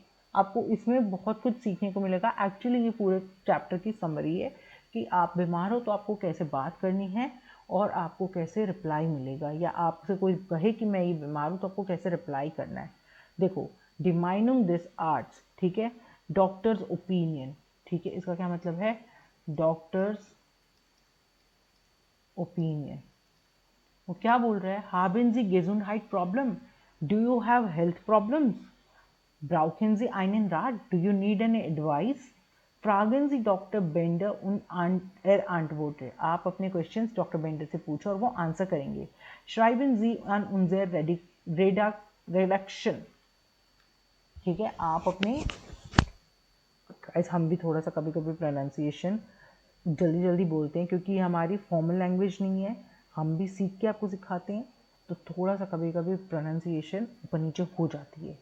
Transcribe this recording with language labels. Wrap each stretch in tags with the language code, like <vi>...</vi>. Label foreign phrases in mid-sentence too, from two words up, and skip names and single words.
<hi>आपको इसमें बहुत कुछ सीखने को मिलेगा। एक्चुअली ये पूरे चैप्टर की समरी है कि आप बीमार हो तो आपको कैसे बात करनी है और आपको कैसे रिप्लाई मिलेगा, या आपसे कोई कहे कि मैं ये बीमार हूँ तो आपको कैसे रिप्लाई करना है।</hi> <en>देखो, demining this arts,</en> <hi>ठीक है,</hi> <en>doctor's opinion.</en> <hi>ठीक है, इसका क्या मतलब है?</hi> <en>doctor's opinion.</en> <hi>वो क्या बोल रहा है?</hi> <de>haben Sie Gesundheit Problem?</de> <en>Do you have health problems?</en> <de>Brauchen Sie einen Rat?</de> <en>Do you need any advice?</en> <de>Fragen Sie Dr. Bender und er antwortet.</de> <hi>आप अपने क्वेश्चंस डॉक्टर बेंडर से पूछो और वो आंसर करेंगे।</hi> <de>Schreiben Sie an unser Redaktion.</de> <hi>ठीक है, आप अपने, हम भी थोड़ा सा कभी कभी प्रोनाउंसिएशन जल्दी जल्दी बोलते हैं क्योंकि हमारी</hi> <en>formal language</en> <hi>नहीं है, हम भी सीख के आपको सिखाते हैं तो थोड़ा सा कभी कभी प्रोनाउंसिएशन ऊपर नीचे हो जाती है।</hi>